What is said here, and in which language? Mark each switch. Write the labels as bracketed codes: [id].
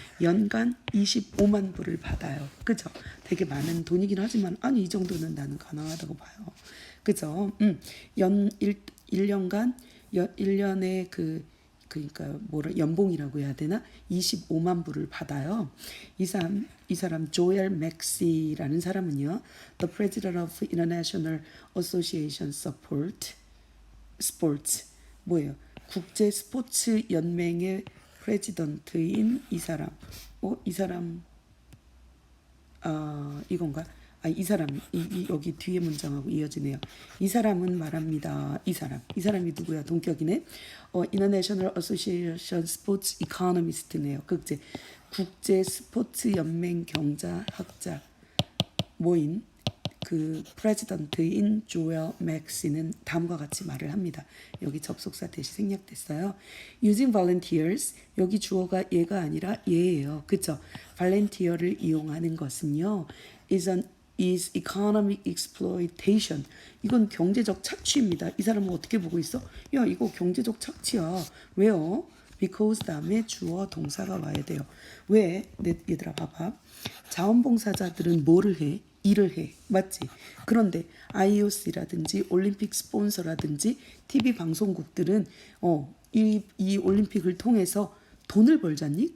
[ko] 연간 25만 불을 받아요. 그죠? 되게 많은 돈이긴 하지만 아니 이 정도는 나는 가능하다고 봐요. 그죠? 1년간 1년에 그러니까 뭐라 연봉이라고 해야 되나? 25만 불을 받아요. 이 사람 조엘 맥시라는 사람은요. [en] The President of International Association Sports [ko] 뭐예요? 국제 스포츠 연맹의 프레지던트인 이 사람. 이 사람 이건가? 이 사람 여기 뒤에 문장하고 이어지네요. 이 사람은 말합니다. 이 사람이 누구야? 동격이네. [en] International Association Sports Economist네요. [ko] 국제 스포츠 연맹 경자학자 모임 그 프레지던트인 조엘 맥시는 다음과 같이 말을 합니다. 여기 접속사 대시 생략됐어요. [en] Using volunteers [ko] 여기 주어가 얘가 아니라 얘예요. 그쵸? volunteer를 이용하는 것은요. [en] is economic exploitation. [ko] 이건 경제적 착취입니다. 이 사람은 어떻게 보고 있어? 야 이거 경제적 착취야. 왜요? because 다음에 주어 동사가 와야 돼요. 왜? 얘들아 봐봐. 자원봉사자들은 뭐를 해? 일을 해. 맞지? 그런데 IOC라든지 올림픽 스폰서라든지 TV 방송국들은 이 올림픽을 통해서 돈을 벌잖니?